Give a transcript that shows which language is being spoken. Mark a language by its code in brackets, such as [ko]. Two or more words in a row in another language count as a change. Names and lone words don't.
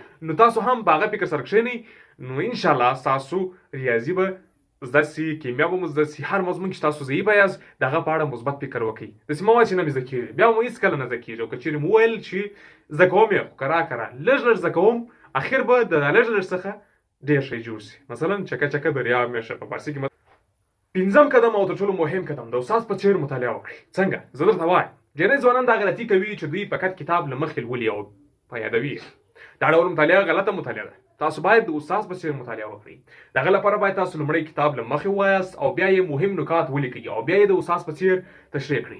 [ps] نو تاسو هم په هغه فکر سره کښېنئ نو انشاءالله ستاسو ریاضي به زده سي، کیمیا به مو زده سي. هر مضمون چې تاسو ضعیفه یاست د هغه په اړه مثبت فکر وکړئ. داسې مه وایئ چې نه مې زده کېږي، بیا مو هېڅکله نه زده کېږي. او که چېرې مو وویل چې زده کوم یې خو کرا لږ زده کوم، اخر به د لږ څخه ډېر شی جوړ سي. مثلا [fa] چکه دریاب میشه [ps] په فارسي کې. 5م قدم او تر ټولو مهم قدم، د استاد په څېر مطالعه وکړئ. څنګه؟ زه درته وایم ډېری ځوانان دا غلطي کوي چې دوی فقط کتاب له مخکې لولي او په یادوي. دا ډول مطالعه غلطه مطالعه ده. تاسو باید د استاد په څېر مطالعه وکړئ. د هغه لپاره باید تاسو لومړی کتاب له مخکې ووایاست او بیا یې مهم نکات ولیکئ او بیا یې د استاد په څېر تشریح کړئ.